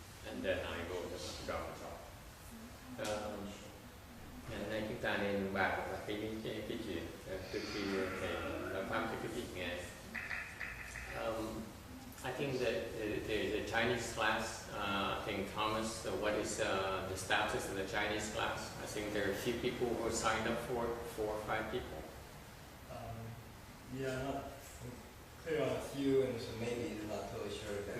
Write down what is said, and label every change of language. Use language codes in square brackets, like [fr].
[en] And then I go to the Dharma talk. [vi] Ngày hôm nay chúng ta nên bàn là cái chuyện trước khi thầy nói pháp cho quý vị nghe. [en] I think that the Chinese class, I think Thomas, what is the status of the Chinese class? I think there are a few people who signed up for it, 4 or 5 people. Yeah, I'm clear on a few, and so maybe I'm not totally sure of that.